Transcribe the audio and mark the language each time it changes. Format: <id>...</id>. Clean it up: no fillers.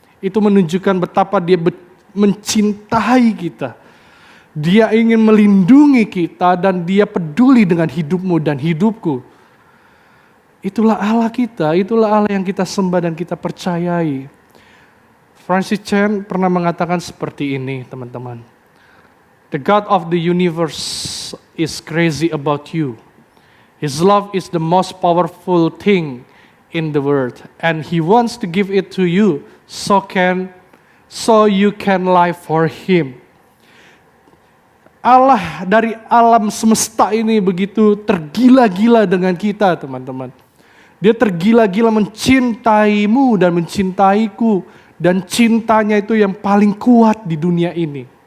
<id>Itu menunjukkan betapa dia mencintai kita. Dia ingin melindungi kita dan dia peduli dengan hidupmu dan hidupku. Itulah Allah kita, itulah Allah yang kita sembah dan kita percayai. Francis Chan pernah mengatakan seperti ini, teman-teman.</id> <en>The God of the universe is crazy about you. His love is the most powerful thing in the world, and He wants to give it to you so you can live for Him.</en> <id>Allah dari alam semesta ini begitu tergila-gila dengan kita, teman-teman. Dia tergila-gila mencintaimu dan mencintaiku, dan cintanya itu yang paling kuat di dunia ini.</id>